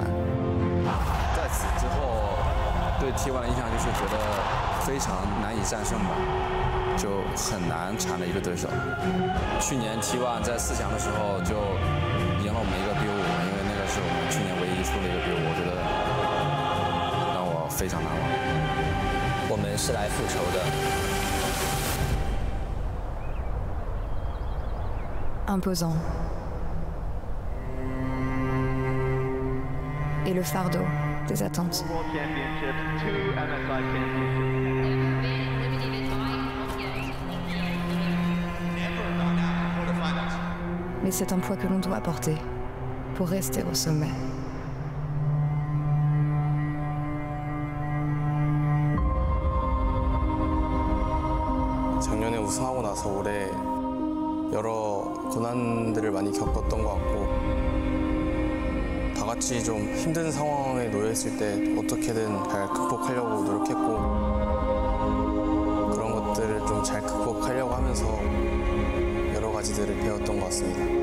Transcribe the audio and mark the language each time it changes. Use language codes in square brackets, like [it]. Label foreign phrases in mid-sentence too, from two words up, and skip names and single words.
[zh] 在此之后，对 T1 的印象就是觉得非常难以战胜吧。就很难缠的一个对手。去年 T1 在4强的时候就赢了我们一个 B5， 因为那个是我们去年唯一出的一个 B5， 我觉得让我非常难忘。我们是来复仇的。 [fr] Imposant. Et le fardeau des attentes. Mais c'est un poids que l'on doit porter pour rester au sommet. [ko] 작년에 우승하고 나서 올해 여러 고난들을 많이 겪었던 것 같고 다 같이 좀 힘든 상황에 놓여 있을 때 어떻게든 잘 극복하려고 노력했고 그런 것들을 좀 잘 극복하려고 하면서 여러 가지들을 배웠던 것 같습니다.